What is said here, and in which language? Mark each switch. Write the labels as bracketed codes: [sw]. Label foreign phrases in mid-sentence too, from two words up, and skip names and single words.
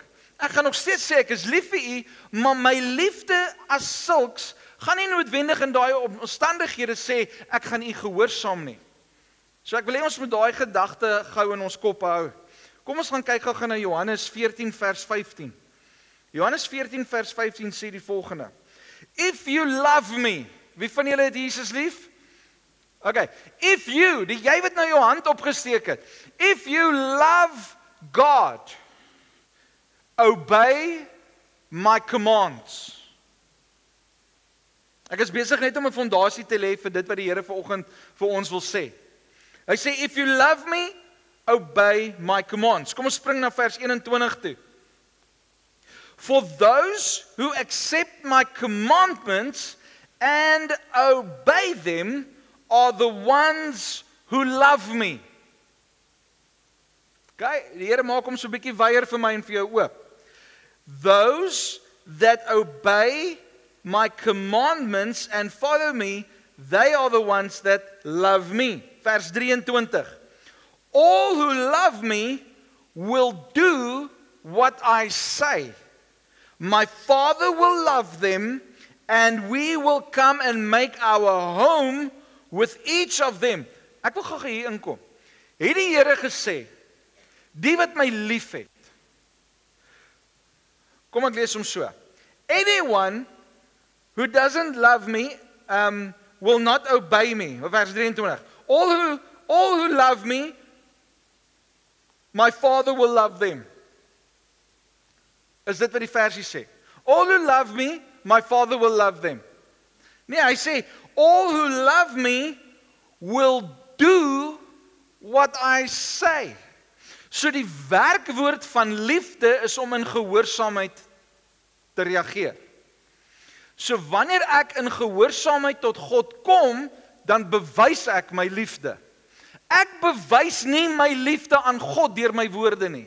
[af] Ek gaan nog steeds sê ek is lief vir U, maar my liefde as sulks gaan nie noodwendig in daai omstandighede sê ek gaan U gehoorsaam nie. So ek wil hê ons moet daai gedagte gou in ons kop hou. Kom ons gaan kyk gou na Johannes 14 vers 15. Johannes 14 vers 15 sê die volgende: [en] If you love me, [af] wie van julle het Jesus lief? [en] Okay, if you, [af] jy wat nou jou hand opgesteek het, [en] if you love God, obey my commands. [af] Ek is besig net om 'n fondasie te lê vir dit wat die Here vanoggend vir ons wil sê. Hy sê, [en] if you love me, obey my commands. [af] Kom ons spring na vers 21 toe. [en] For those who accept my commandments and obey them are the ones who love me. [af] Okay, die Here maak hom so 'n bietjie weier vir my en vir jou oop. [en] Those that obey my commandments and follow me, they are the ones that love me. [af] Vers 23. [en] All who love me will do what I say. My Father will love them, and we will come and make our home with each of them. [af] Ek wil gou hier inkom. Het die Here gesê, die wat my liefhet. Kom ek lees hom so. [en] Anyone who doesn't love me will not obey me. [af] Vers 23. [en] All who love me, my Father will love them. [af] Is dit wat die versie sê? [en] All who love me, my Father will love them. [af] Nee, hy sê, [en] all who love me will do what I say. [af] So die werkwoord van liefde is om in gehoorsaamheid te reageer. So wanneer ek in gehoorsaamheid tot God kom, dan bewys ek my liefde. Ek bewys nie my liefde aan God deur my woorde nie.